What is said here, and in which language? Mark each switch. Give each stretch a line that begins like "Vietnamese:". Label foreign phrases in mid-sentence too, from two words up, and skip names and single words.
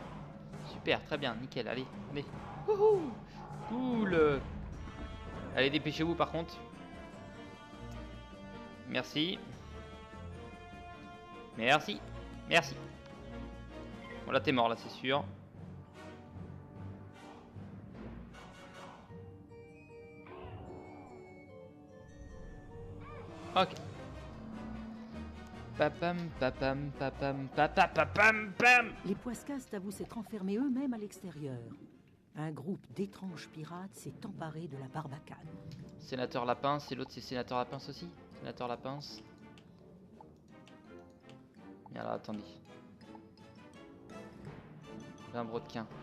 French: Super, très bien, nickel. Allez, allez. Wouhou. Cool. Allez, dépêchez-vous par contre. Merci. Merci. Merci. Bon, là, t'es mort, là, c'est sûr. Ok. Papam, papam, papam, papam, papam, pam. Les Poiscastes avouent s'être enfermés eux-mêmes à l'extérieur. Un groupe d'étranges pirates s'est emparé de la Barbacane. Sénateur Lapince, et l'autre c'est Sénateur Lapince aussi. Sénateur Lapince. Et alors attendez. J'ai un brodequin.